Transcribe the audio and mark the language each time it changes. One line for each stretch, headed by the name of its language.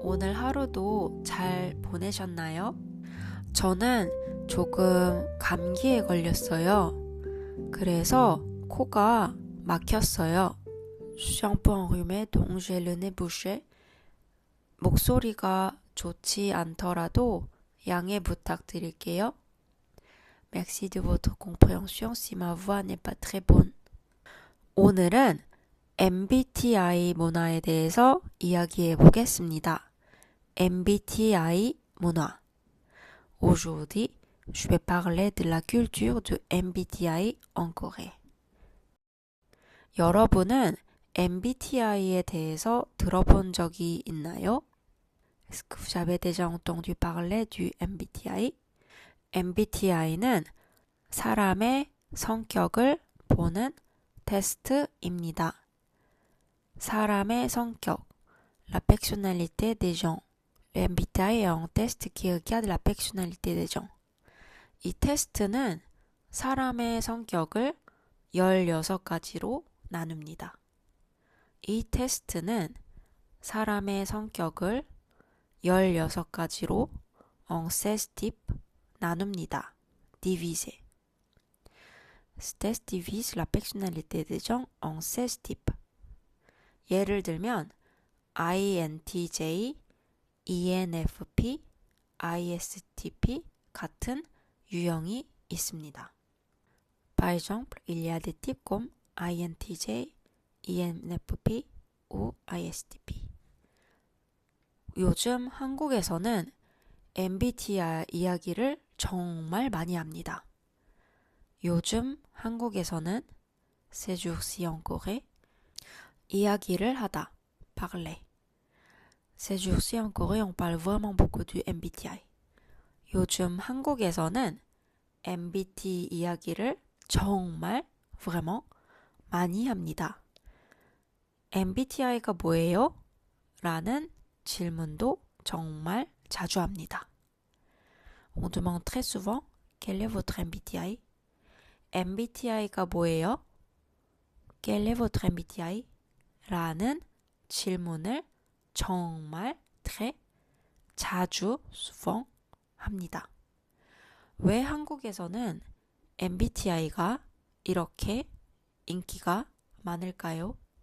Korean: 오늘 하루도 잘 보내셨나요? 저는 조금 감기에 걸렸어요. 그래서 코가 막혔어요.
French: Je suis un peu enrhumée, donc j'ai le nez bouché.
Korean: 목소리가 좋지 않더라도 양해 부탁드릴게요.
French: Merci de votre compréhension si ma voix n'est pas très bonne.
Korean: 오늘은 MBTI 문화에 대해서 이야기해 보겠습니다. MBTI 문화.
French: Aujourd'hui, je vais parler de la culture du MBTI en Corée.
Korean: 여러분은 MBTI에 대해서 들어본 적이 있나요?
French: Est-ce que vous avez déjà entendu parler du MBTI?
Korean: MBTI는 사람의 성격을 보는 테스트입니다. 사람의 성격,
French: la personnalité des gens. Le MBTI est un test qui regarde la personnalité des gens.
Korean: 이 테스트는 사람의 성격을 16가지로 나눕니다. 이 테스트는 사람의 성격을 16가지로
French: en 16 types
Korean: 나눕니다.
French: diviser. Ce test divise la personnalité des gens en 16 types.
Korean: 예를 들면 INTJ, ENFP, ISTP 같은 유형이 있습니다.
French: Par exemple, il y a des types comme INTJ, ENFP ou ISTP.
Korean: 요즘 한국에서는 MBTI 이야기를 정말 많이 합니다. 요즘 한국에서는
French: ces jours-ci en Corée
Korean: 이야기를 하다,
French: parler. Ces jours-ci en Corée, on parle vraiment beaucoup du MBTI.
Korean: 요즘 한국에서는 MBTI 이야기를 정말 vraiment 많이 합니다. MBTI가 뭐예요? 라는 질문도 정말 자주 합니다.
French: On demande très souvent, quel est votre MBTI?
Korean: MBTI가 뭐예요?
French: Quel est votre MBTI?
Korean: 라는 질문을 정말 très 자주 souvent 합니다. 왜 한국에서는 MBTI가 이렇게 인기가 많을까요?